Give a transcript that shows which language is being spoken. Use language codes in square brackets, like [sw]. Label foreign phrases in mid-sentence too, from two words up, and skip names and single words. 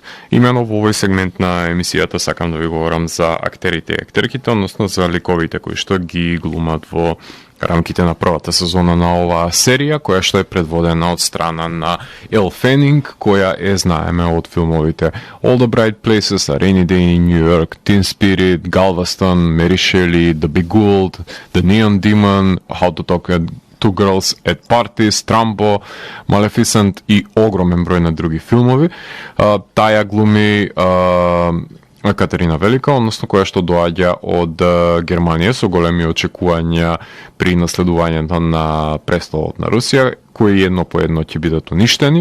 [mk] Имено во овој сегмент на емисијата сакам да ви говорам за актерите и актерките, односно за ликовите кои што ги глумат во рамките на првата сезона на оваа серија, која што е предводена од страна на Elle Fanning, која е знаеме од филмовите All the Bright Places, A Rainy Day in New York, Teen Spirit, Galveston, Mary Shelley, The Big Gold, The Neon Demon, How to Talk to Girls at Parties, Trumbo, Maleficent и огромен број на други филмови. Таја глуми Катерина Велика, односно која што доаѓа од Германија со големи очекувања при наследувањето на престолот на Русија, кои едно по едно ќе бидат уништени.